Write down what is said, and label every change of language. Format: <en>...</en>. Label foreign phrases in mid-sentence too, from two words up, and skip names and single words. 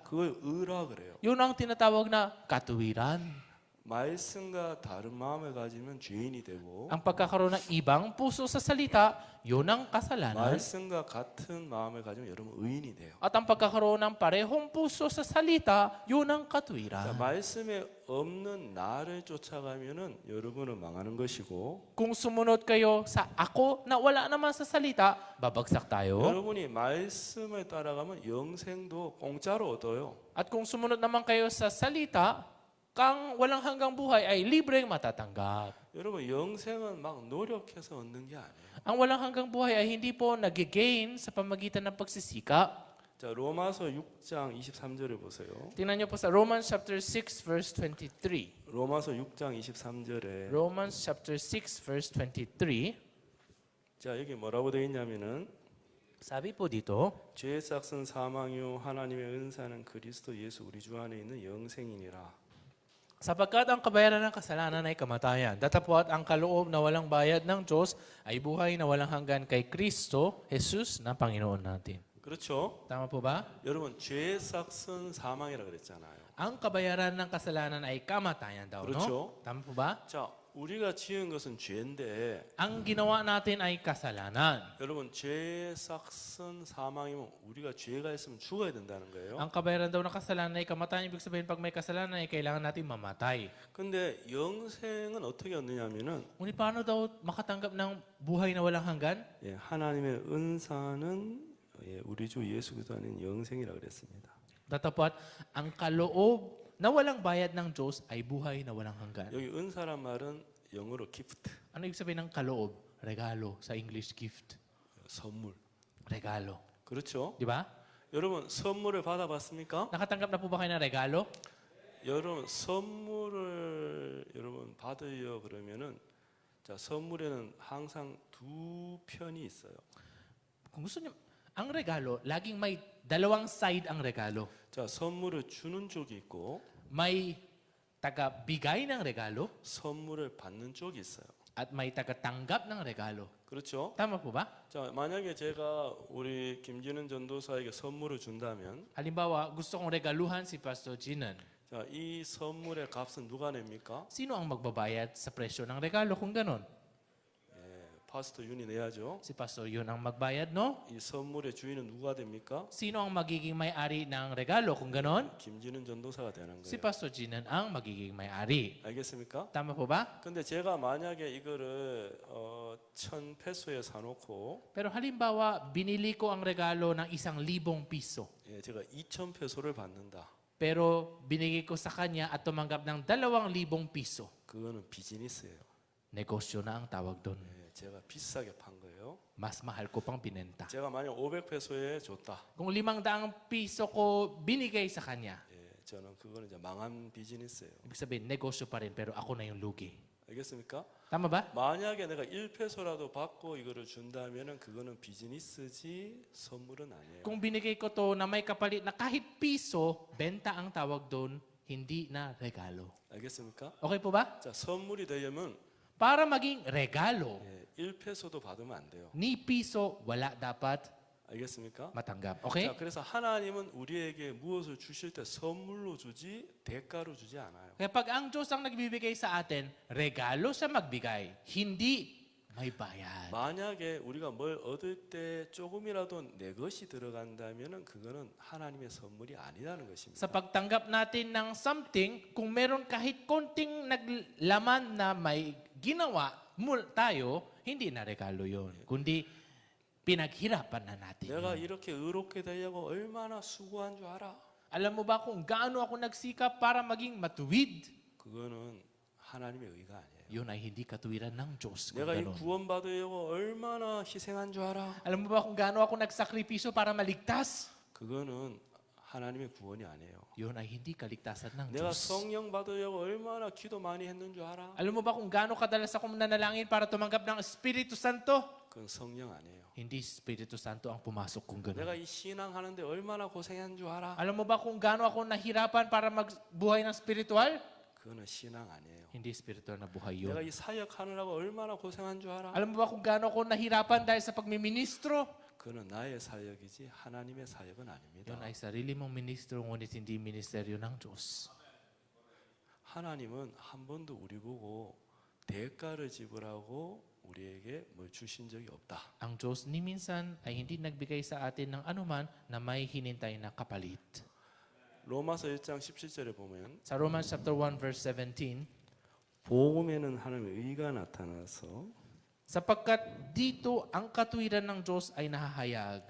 <ko>그걸 의라 그래요.</ko> <tl>Yun ang tinatawag na katuwiran.</tl> <ko>말씀과 다른 마음을 가지면 죄인이 되고</ko> <tl>Ang pagkakaroon ng ibang puso sa salita, yun ang kasalanan.</tl> <ko>말씀과 같은 마음을 가지면 여러분 의인이 돼요.</ko> <tl>At ang pagkakaroon ng parehong puso sa salita, yun ang</tl> <ko>자,</ko> <tl>katuwiran.</tl> <ko>말씀에 없는 나를 쫓아가면은 여러분은 망하는 것이고</ko> <tl>Kung sumunod kayo sa ako na wala naman sa salita, babagsak tayo.</tl> <ko>여러분이 말씀을 따라가면 영생도 공짜로 얻어요.</ko> <tl>At kung sumunod naman kayo sa salita, kang walang hanggang buhay ay libreng matatanggap.</tl> <ko>여러분 영생은 막 노력해서 얻는 게 아니에요.</ko> <tl>Ang walang hanggang buhay ay hindi po nag-gain sa pamagitan ng pagsisikap.</tl> <ko>자, 로마서 6장 23절을 보세요.</ko> <tl>Tingnan niyo po sa</tl> <en>Romans chapter 6 verse 23.</en> <ko>로마서 6장 23절에</ko> <en>Romans chapter 6 verse 23.</en> <ko>자, 여기 뭐라고 되어 있냐면은</ko> <tl>Sabi po dito,</tl> <ko>죄의 싹은 사망이요 하나님의 은사는 그리스도 예수 우리 주 안에 있는 영생이니라.</ko> <tl>sapagkat ang kabayaran ng kasalanan ay kamatayan, datapwat ang kaloob na walang bayad ng Diyos ay buhay na walang hanggan kay Kristo, Jesus na Panginoon natin.</tl> <ko>그렇죠?</ko> <tl>Tama po ba?</tl> <ko>여러분 죄의 싹은 사망이라 그랬잖아요.</ko> <tl>Ang kabayaran ng kasalanan ay kamatayan daw,</tl> <ko>그렇죠.</ko> <tl>no? Tama po ba?</tl> <ko>자, 우리가 지은 것은 죄인데</ko> <tl>Ang ginawa natin ay kasalanan.</tl> <ko>여러분 죄의 싹은 사망이면 우리가 죄가 있으면 죽어야 된다는 거예요.</ko> <tl>Ang kabayaran daw ng kasalanan ay kamatayan. Ibig sabihin, pag may kasalanan ay kailangan natin mamatay.</tl> <ko>근데 영생은 어떻게 얻느냐면은</ko> <tl>Ngunit paano daw makatanggap ng buhay na walang hanggan?</tl> <ko>예, 하나님의 은사는 예, 우리 주 예수 그리스도 안에 영생이라 그랬습니다.</ko> <tl>Datapwat, ang kaloob na walang bayad ng Diyos ay buhay na walang hanggan.</tl> <ko>여기 은사란 말은 영어로 gift,</ko> <tl>Ano ibig sabihin ng kaloob? Regalo. Sa English, gift.</tl> <ko>선물.</ko> <tl>Regalo.</tl> <ko>그렇죠?</ko> <tl>Di ba?</tl> <ko>여러분 선물을 받아봤습니까?</ko> <tl>Nakatanggap na po ba kayo ng regalo?</tl> <ko>여러분 선물을 여러분 받으려 그러면은 자 선물에는 항상 두 편이 있어요.</ko> <tl>Kung gusto niyo, ang regalo, laging may dalawang side ang regalo.</tl> <ko>자 선물을 주는 쪽이 있고</ko> <tl>May taga-bigay ng regalo</tl> <ko>선물을 받는 쪽이 있어요.</ko> <tl>at may taga-tanggap ng regalo.</tl> <ko>그렇죠?</ko> <tl>Tama po ba?</tl> <ko>자 만약에 제가 우리 김진은 전도사에게 선물을 준다면</ko> <tl>Halimbawa, gusto kong regaluhan si Pastor Jinan.</tl> <ko>자 이 선물의 값은 누가 냅니까?</ko> <tl>Sino ang magbabayad sa presyo ng regalo kung ganon?</tl> <ko>파스터 윤이 내야죠.</ko> <tl>Si Pastor yun ang magbayad, no?</tl> <ko>이 선물의 주인은 누가 됩니까?</ko> <tl>Sino ang magiging may-ari ng regalo kung ganon?</tl> <ko>김진은 전도사가 되는</ko> <tl>Si</tl> <ko>거예요.</ko> <tl>Pastor Jinan ang magiging may-ari.</tl> <ko>알겠습니까?</ko> <tl>Tama po ba?</tl> <ko>근데 제가 만약에 이거를 1,000페소에 사놓고</ko> <tl>Pero halimbawa, binili ko ang regalo ng 1,000 piso.</tl> <ko>예, 제가 2,000페소를 받는다.</ko> <tl>Pero binigay ko sa kanya at tumanggap ng 2,000 piso.</tl> <ko>그거는 비즈니스예요.</ko> <tl>Negosyo na ang tawag doon.</tl> <ko>예, 제가 비싸게 판 거예요.</ko> <tl>Mas mahal ko pang binenta.</tl> <ko>제가 만약 500페소에 줬다.</ko> <tl>Kung 500 piso ko binigay sa kanya,</tl> <ko>예, 저는 그거는 이제 망한 비즈니스예요.</ko> <tl>ibig sabihin, negosyo pa rin, pero ako na yung lugi.</tl> <ko>알겠습니까?</ko> <tl>Tama ba?</tl> <ko>만약에 내가 1페소라도 받고 이거를 준다면은 그거는 비즈니스지 선물은 아니에요.</ko> <tl>Kung binigay ko to na may kapalit na kahit piso, benta ang tawag doon, hindi na regalo.</tl> <ko>알겠습니까?</ko> <tl>Okay po ba?</tl> <ko>자, 선물이 되려면</ko> <tl>Para maging regalo,</tl> <ko>1페소도 받으면 안 돼요.</ko> <tl>ni piso wala dapat</tl> <ko>알겠습니까?</ko> <tl>matanggap. Okay?</tl> <ko>자, 그래서 하나님은 우리에게 무엇을 주실 때 선물로 주지 대가로 주지 않아요.</ko> <tl>Kaya pag ang Diyos ang nagbibigay sa atin, regalo siya magbigay, hindi may bayad.</tl> <ko>만약에 우리가 뭘 얻을 때 조금이라도 내 것이 들어간다면은 그거는 하나님의 선물이 아니라는 것입니다.</ko> <tl>Sa pagtanggap natin ng something, kung meron kahit konting naglaman na may ginawa tayo, hindi na regalo yon, kundi pinaghirapan na natin.</tl> <ko>내가</ko> <tl>yun.</tl> <ko>이렇게 의롭게 되려고 얼마나 수고한 줄 알아?</ko> <tl>Alam mo ba kung gaano ako nagsikap para maging matuwid?</tl> <ko>그거는 하나님의 의가 아니에요.</ko> <tl>Yun ay hindi katuwiran ng Diyos. Kung</tl> <ko>내가 이</ko> <tl>ganun.</tl> <ko>구원받으려고 얼마나 희생한 줄 알아?</ko> <tl>Alam mo ba kung gaano ako nagsakripisyo para maligtas?</tl> <ko>그거는 하나님의 구원이 아니에요.</ko> <tl>Yun ay hindi kaligtasan ng</tl> <ko>내가</ko> <tl>Diyos.</tl> <ko>성령 받으려고 얼마나 기도 많이 했는 줄 알아?</ko> <tl>Alam mo ba kung gaano kadalas ako nanalangin para tumanggap ng Espiritu Santo?</tl> <ko>그건 성령 아니에요.</ko> <tl>Hindi Espiritu Santo ang pumasok kung</tl> <ko>내가</ko> <tl>gano'n.</tl> <ko>이 신앙 하는데 얼마나 고생한 줄 알아?</ko> <tl>Alam mo ba kung gaano ako nahirapan para magbuhay ng spiritual?</tl> <ko>그거는 신앙 아니에요.</ko> <tl>Hindi spiritual na buhay</tl> <ko>내가</ko> <tl>yun.</tl> <ko>이 사역 하느라고 얼마나 고생한 줄 알아?</ko> <tl>Alam mo ba kung gaano ako nahirapan dahil sa pagmiministro?</tl> <ko>그거는 나의 사역이지 하나님의 사역은 아닙니다.</ko> <tl>Yun ay sarili mong ministro, ngunit hindi ministeryo ng Diyos.</tl> <ko>하나님은 한 번도 우리 보고 대가를 지불하고 우리에게 뭘 주신 적이 없다.</ko> <tl>Ang Diyos ni minsan ay hindi nagbigay sa atin ng anuman na may hinintay na kapalit.</tl> <ko>로마서 1장 17절에 보면</ko> <tl>Sa</tl> <en>Romans chapter 1 verse 17,</en> <ko>복음에는 하나님의 의가 나타나서</ko> <tl>sapagkat dito ang katuwiran ng Diyos ay nahahayag</tl>